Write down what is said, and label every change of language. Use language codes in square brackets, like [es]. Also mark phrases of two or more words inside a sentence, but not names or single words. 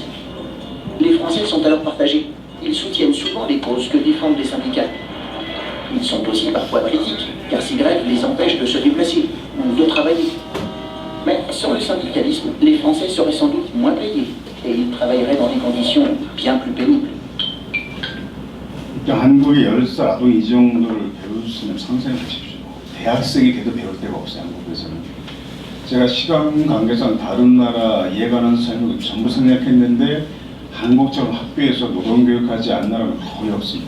[fr] Les Français sont alors partagés. Ils soutiennent souvent les causes que défendent les syndicats. Ils sont aussi parfois critiques, car ces grèves les empêchent de se déplacer ou de travailler. Mais sans le syndicalisme, les Français seraient sans doute moins payés et ils travailleraient dans des conditions bien plus pénibles. [ko] 한국의 10살 아동이 이 정도를 배울 수 있는 상상해 보십시오. 대학생이 돼도 배울 데가 없어요, 한국에서는. 제가 시간 관계상 다른 나라 이해가는 삶을 전부 생각했는데 한국처럼 학교에서 노동교육하지 않는 나라는 거의 없습니다.